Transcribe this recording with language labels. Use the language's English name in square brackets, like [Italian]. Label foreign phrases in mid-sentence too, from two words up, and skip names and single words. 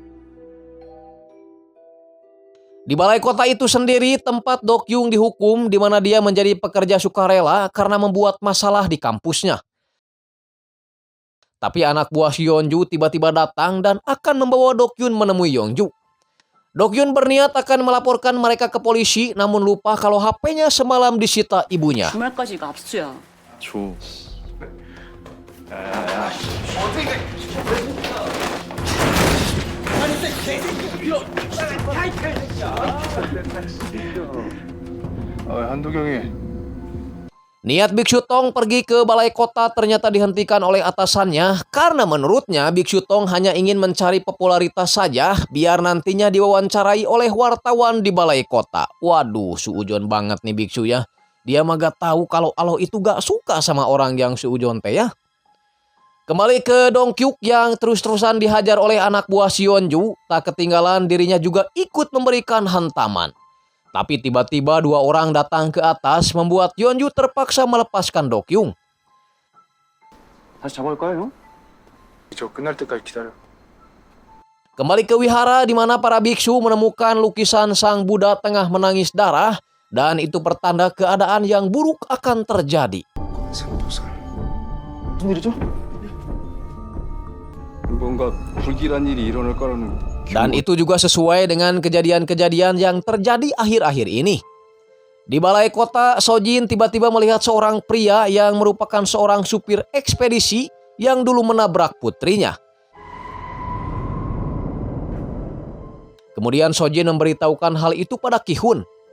[Indonesian] Di balai kota itu sendiri tempat Dokyung dihukum, di mana dia menjadi pekerja sukarela karena membuat masalah di kampusnya. Tapi anak buah si Yeonju tiba-tiba datang dan akan membawa Dokyun menemui Yeonju. Dokyun berniat akan melaporkan mereka ke polisi, namun lupa kalau HP-nya semalam disita ibunya. [Korean] 주말까지가 압수야. 줘. 한도경이 [Indonesian] Niat Biksu Tong pergi ke balai kota ternyata dihentikan oleh atasannya karena menurutnya Biksu Tong hanya ingin mencari popularitas saja biar nantinya diwawancarai oleh wartawan di balai kota. Waduh, suujon banget nih Biksu ya. Dia mah gak tahu kalau Allah itu gak suka sama orang yang suujon teh ya. Kembali ke Dongkyuk yang terus-terusan dihajar oleh anak buah si Yeonju, tak ketinggalan dirinya juga ikut memberikan hantaman. Tapi tiba-tiba dua orang datang ke atas membuat Yeonju terpaksa melepaskan Dokyung. [Korean] 다시 잡아올까요, 형? 저 끝날 때까지 기다려. [Indonesian] Kembali ke wihara di mana para biksu menemukan lukisan sang Buddha tengah menangis darah dan itu pertanda keadaan yang buruk akan terjadi. [Korean] 생도살. 무슨 일이죠? 뭔가 불길한 일이 일어날 거라는. [Indonesian] Dan itu juga sesuai dengan kejadian-kejadian yang terjadi akhir-akhir ini. Di balai kota, Sojin tiba-tiba melihat seorang pria yang merupakan seorang supir ekspedisi yang dulu menabrak putrinya. Kemudian Sojin memberitahukan hal itu pada Ki-hun.